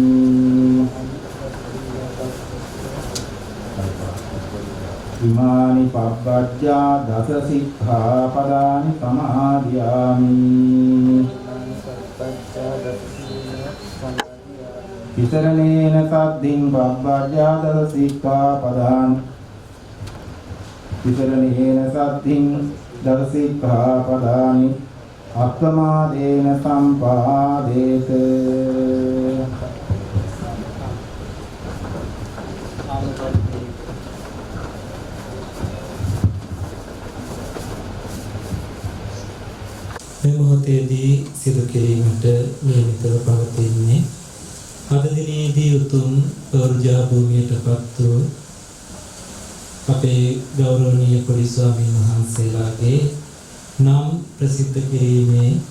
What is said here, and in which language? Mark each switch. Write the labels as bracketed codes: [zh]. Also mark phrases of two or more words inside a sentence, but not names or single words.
[pi] इमानि पब्बज्जा दश सिक्खापदानि समाधियामि विसरणेन सद्धिं पब्बज्जा दश सिक्खापदानि विसरणेन सद्धिं दश सिक्खापदानि अप्रमादेन सम्पादेत [si] මේ මොහොතේදී සිදු කිරීමට නියමිතව පවතින්නේ අද දිනේදී උතුම් පෞර්ජා භූමියටපත් වූ අපේ ගෞරවනීය පොඩි ස්වාමීන් වහන්සේලාගේ නම් ප්‍රසිද්ධ කිරීමේ